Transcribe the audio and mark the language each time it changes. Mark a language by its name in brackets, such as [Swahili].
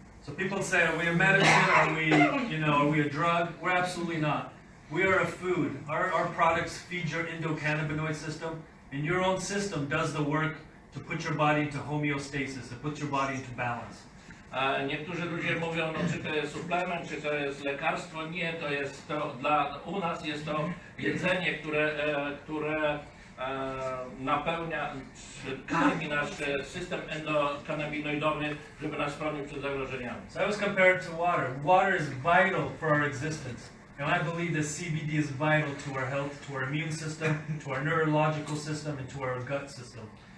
[English] So people say, are we a medicine? Are we a drug? We're absolutely not. We are a food. Our products feed your endocannabinoid system, and your own system does the work to put your body into homeostasis, to put your body into balance. [Polish] Niektórzy ludzie mówią, no, czy to jest suplement, czy to jest lekarstwo. Nie, to jest to, u nas jest to jedzenie, które napełnia, karmi nasz system endokannabinoidowy, żeby nas chronił przed zagrożeniami. [English] So I was compared to water. Water is vital for our existence. And I believe that CBD is vital to our health, to our immune system, to our neurological system, and to our gut system.